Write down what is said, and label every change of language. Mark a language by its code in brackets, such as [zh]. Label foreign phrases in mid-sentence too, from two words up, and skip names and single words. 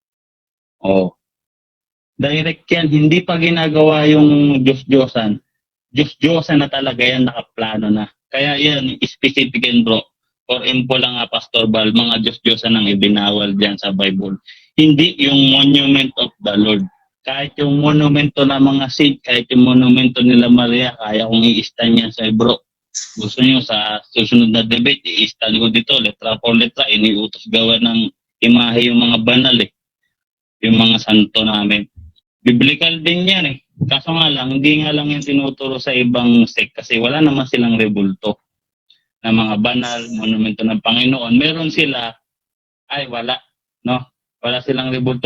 [tl] Direct yan, hindi pa ginagawa yung Diyos-Diyosan. Diyos-Diyosan na talaga yan, nakaplano na. Kaya yan, specific yan, bro. [en] For info [tl] lang Pastor Bal, mga Diyos-Diyosan ang ibinawal dyan sa Bible. Hindi yung [en] monument of the Lord. [tl] Kahit yung monumento ng mga saint, kahit yung monumento nila Maria, kaya kong i-stand yan sa bro. Gusto nyo sa susunod na debate, i-stand ko dito, [es] letra por letra, [tl] iniutos gawa ng imahe yung mga banal yung mga santo namin. Biblical din yan Kaso nga lang, hindi nga lang yung tinuturo sa ibang sect kasi wala naman silang rebulto na mga banal, monumento ng Panginoon. Meron sila, wala, no? Wala silang rebulto.